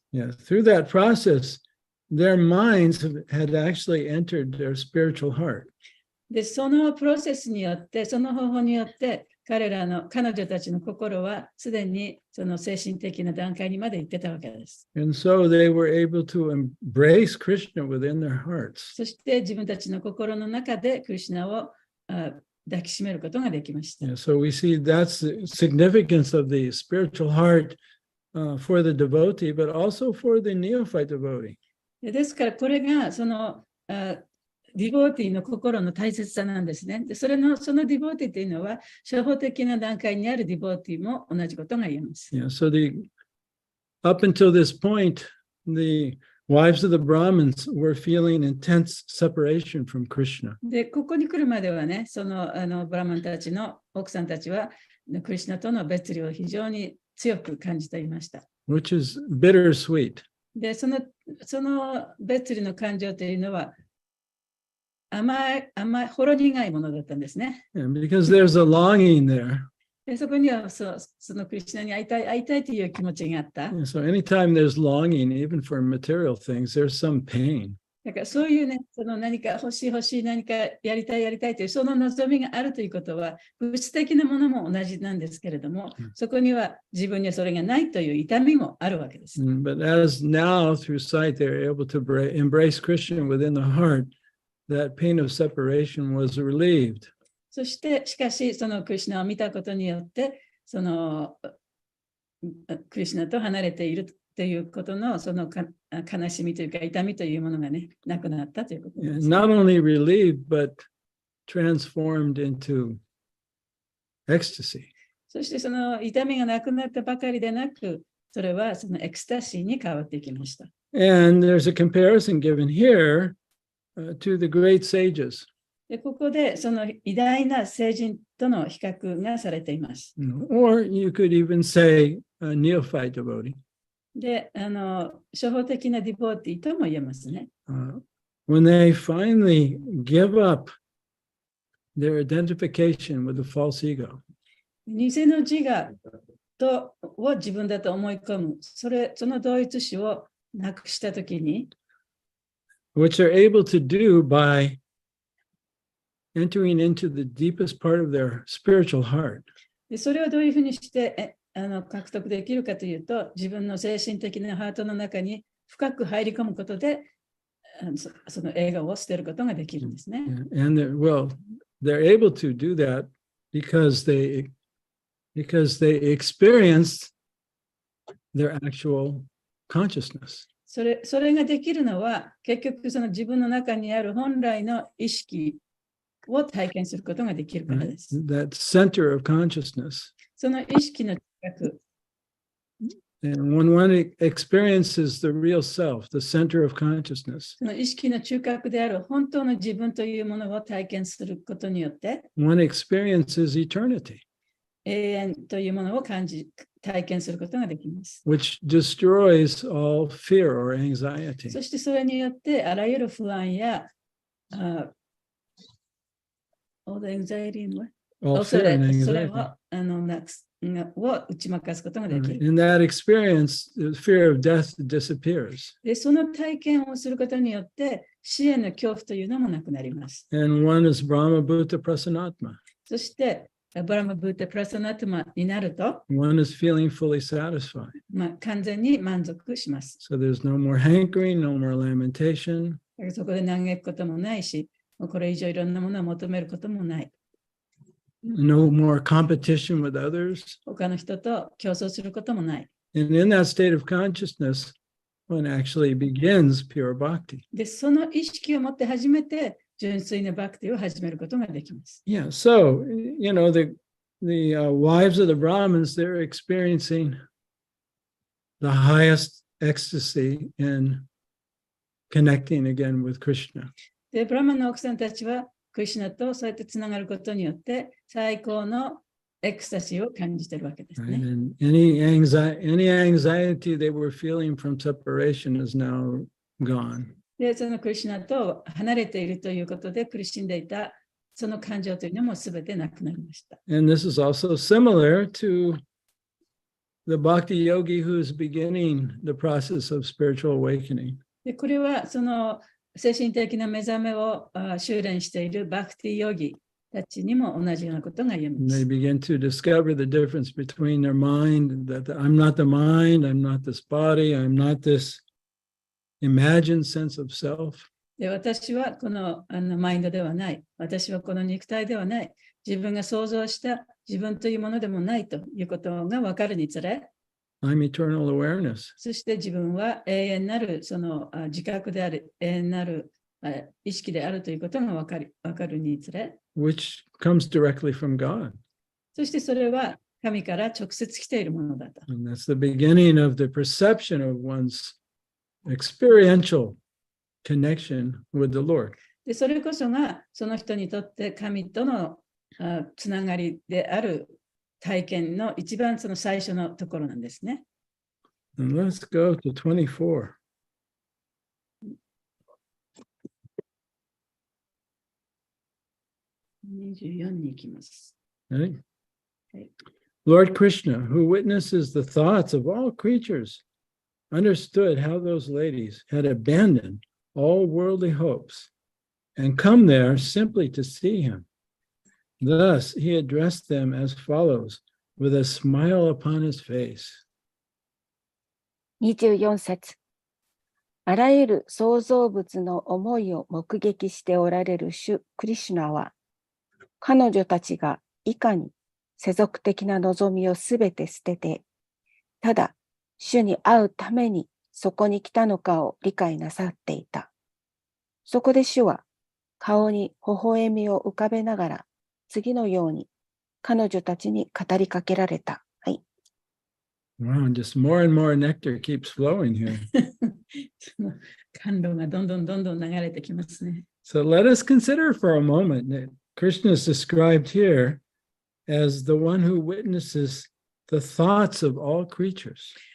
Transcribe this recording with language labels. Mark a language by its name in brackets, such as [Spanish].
[English] Yeah, through that process, their minds had actually entered their spiritual heart. [Japanese] で、そのプロセスによって、その方法によって、彼女たちの心はすでにその精神的な段階にまで行ってたわけです。 [English] And so they were able to embrace Krishna within their hearts. [Japanese] そして自分たちの心の中でクリシュナを抱きしめることができました。 [English] Yeah, so we see that's the significance of the spiritual heart for the devotee, but also for the neophyte devotee. [Japanese] ですからこれがそのディボーティーの心の大切さなんですね。で、そのディボーティーというのは、初歩的な段階にあるディボーティーも同じことが言えます。 [English] Yeah, so up until this point, the wives of the Brahmins were feeling intense separation from Krishna. [Japanese] で、ここに来るまではね、そのブラマンたちの奥さんたちは、クリシュナとの別離を非常に強く感じていました。 [English] Which is bittersweet. [Japanese] で、その別離の感情というのは、甘いほろ苦いものだったんですね。 [English] Yeah, because there's a longing there. [Japanese] で、そこにはそのクリスチャンに会いたいという気持ちがあった。 [English] Yeah, so anytime there's longing, even for material things, there's some pain. [Japanese] だからそういうね、その何か欲しい、何かやりたいという、その望みがあるということは、物質的なものも同じなんですけれども、そこには自分にはそれがないという痛みもあるわけです。 [English] But as now, through sight, they're able to embrace Krishna within the heart, that pain of separation was relieved. [Japanese] そして、しかし、そのクリシュナを見たことによって、そのクリシュナと離れているということのその悲しみというか痛みというものがね、なくなったということです。 [English] Not only relieved, but transformed into ecstasy. [Japanese] そしてその痛みがなくなったばかりでなく、それはそのエクスタシーに変わっていきました。 [English] And there's a comparison given here to the great sages. [Japanese] でここでその偉大な聖人との比較がされています。 [English] Or you could even say a neophyte devotee. [Japanese] で、初歩的なディボーティーとも言えますね。 [English] When they finally give up their identification with the false ego. [Japanese] 偽の自我を自分だと思い込む、その同一視をなくしたときに、 [English] which they're able to do by entering into the deepest part of their spiritual heart. [Japanese] でそれをどういうふうにして獲得できるかというと、自分の精神的なハートの中に深く入り込むことで、その笑顔を捨てることができるんですね。 [English] And they're able to do that because they experienced their actual consciousness. [Japanese] それができるのは、結局その自分の中にある本来の意識を体験することができるからです。 [English] That center of consciousness. [Japanese] その意識の近く。 [English] And when one experiences the real self, the center of consciousness, [Japanese] その意識の中核である本当の自分というものを体験することによって、 [English] one experiences eternity, [Japanese] 永遠というものを体験することができます。 [English] which destroys all fear or anxiety. [Japanese] そしてそれによってあらゆる不安や [English] all the anxiety All [Japanese] 恐 [English] fear [Japanese] れ [English] and [Japanese] それ [English] anxiety. [Japanese] を打ち負かすことができる。 [English] In that experience, the fear of death disappears. [Japanese] で、その体験をすることによって死への恐怖というのもなくなります。 [English] And one is Brahma Bhuta Prasanatma. [Japanese] そして、ブラマブータプラサナトマになると、 [English] One is feeling fully satisfied. [Japanese] 完全に満足します。 [English] So there's no more hankering, no more lamentation. [Japanese] そこで嘆くこともないし、これ以上いろんなものを求めることもない。 [English] No more competition with others. [Japanese] 他の人と競争することもない。 [English] And in that state of consciousness, one actually begins pure bhakti. [Japanese] で、その意識を持って初めて純粋なバクティを始めることができます。 [English] Yeah, so, the wives of the Brahmins, they're experiencing the highest ecstasy in connecting again with Krishna. [Japanese] で、ブラマンの奥さんたちは、クリシュナとそうやってつながることによって、最高のエクスタシーを感じているわけです [English] Right? [Japanese] ね。 [English] And any anxiety they were feeling from separation is now gone. [Japanese] で、そのクリシュナと離れているということで苦しんでいた、その感情というのもすべてなくなりました。 [English] And this is also similar to the bhakti yogi who's beginning the process of spiritual awakening. [Japanese] で、これはその精神的な目覚めを修練しているバクティヨギたちにも同じようなことが言えま [English] And they [Japanese] す。 [English] begin to discover the difference between their mind, that I'm not the mind, I'm not this body, I'm not this imagined sense of self. [Japanese] で、私はこのマインドではない。私はこの肉体ではない。自分が想像した自分というものでもないということが分かるにつれ、 [English] I'm eternal awareness, [Japanese] そして自分は永遠なるその自覚である、永遠なる意識であるということが分かるにつれ、 [English] which comes directly from God. [Japanese] そしてそれは神から直接来ているものだと。 [English] And that's the beginning of the perception of one's experiential connection with the Lord. [Japanese] で、それこそがその人にとって神とのつながりである体験の一番その最初のところなんですね。 [English] And let's go to 24. [Japanese] 24に行きます。 [English] Right? Okay. Lord Krishna, who witnesses the thoughts of all creatures, understood how those ladies had abandoned all worldly hopes and come there simply to see him. Thus, he addressed them as follows, with a smile upon his face. [Japanese] 24節。あらゆる創造物の思いを目撃しておられる主クリシュナは、彼女たちがいかに世俗的な望みをすべて捨てて、ただ主に会うためにそこに来たのかを理解なさっていた。そこで主は顔に微笑みを浮かべながら次のように彼女たちに語りかけられた。はい。 [English] Wow, just more and more nectar keeps flowing here. [Japanese] その感動がどんどん流れてきますね。 [English] So let us consider for a moment that Krishna is described here as the one who witnesses the thoughts of all creatures.